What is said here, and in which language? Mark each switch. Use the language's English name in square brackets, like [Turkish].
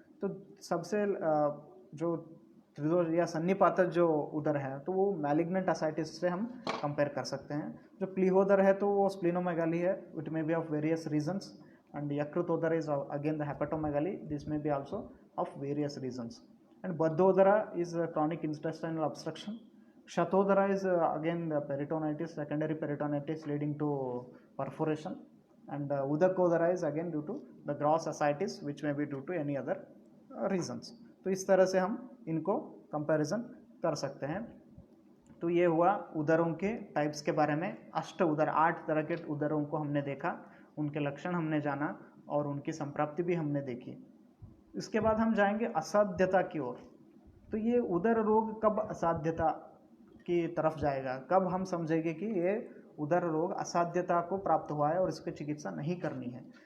[Hindi] तो सबसे जो त्रिदोष या सन्निपातज जो उदर है तो वो मैलिग्नेंट असाइटिस से हम कंपेयर कर सकते हैं। जो प्लीहोदर है तो वो स्प्लिनोमेगाली है, [English] It may be of various reasons, and यकृतोदर is again the hepatomegaly, this may be also of various reasons, and बद्धोदरा is chronic intestinal obstruction. Shatodhara is again the peritonitis, secondary peritonitis leading to perforation, and Udakodhara is again due to the gross ascites which may be due to any other reasons. [Hindi] तो इस तरह से हम इनको comparison कर सकते हैं। तो ये हुआ उदरों के टाइप्स के बारे में। अष्ट उदर, 8 तरह के उदरों को हमने देखा, उनके लक्षण हमने जाना और उनकी संप्राप्ति भी हमने देखी। इसके बाद हम जाएंगे असाध्यता की ओर। तो ये उदर रोग कब असाध्यता की तरफ जाएगा, कब हम समझेंगे कि ये उदर रोग असाध्यता को प्राप्त हुआ है और इसकी चिकित्सा नहीं करनी है।